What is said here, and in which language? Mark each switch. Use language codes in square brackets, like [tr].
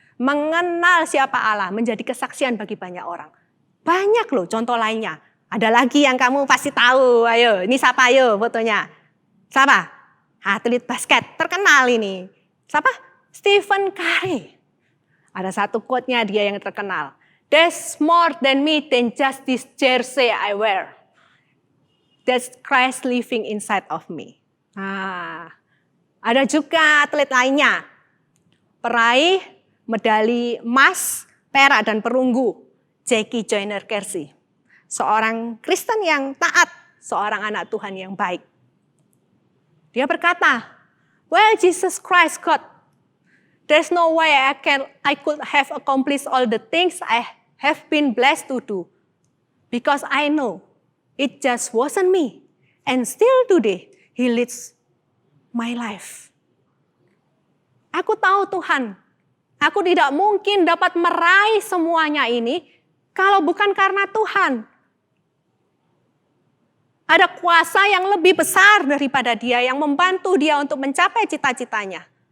[id] Mengenal siapa Allah, menjadi kesaksian bagi banyak orang. Banyak loh contoh lainnya. Ada lagi yang kamu pasti tahu. Ayo, ini siapa ayo fotonya? Siapa? Atlet basket terkenal ini. Siapa? Stephen Curry. Ada satu quote-nya dia yang terkenal. [en] There's more than me than just this jersey I wear. That's Christ living inside of me. [id] Nah, ada juga atlet lainnya. Peraih medali emas, perak, dan perunggu. Jackie Joyner Kersee. Seorang Kristen yang taat, seorang anak Tuhan yang baik. Dia berkata, [en] well, Jesus Christ God, there's no way I could have accomplished all the things I have been blessed to do. Because I know it just wasn't me. And still today, He leads my life. [id] Aku tahu Tuhan, aku tidak mungkin dapat meraih semuanya ini kalau bukan karena Tuhan. Ada kuasa yang lebih besar daripada dia yang membantu dia untuk mencapai cita-citanya.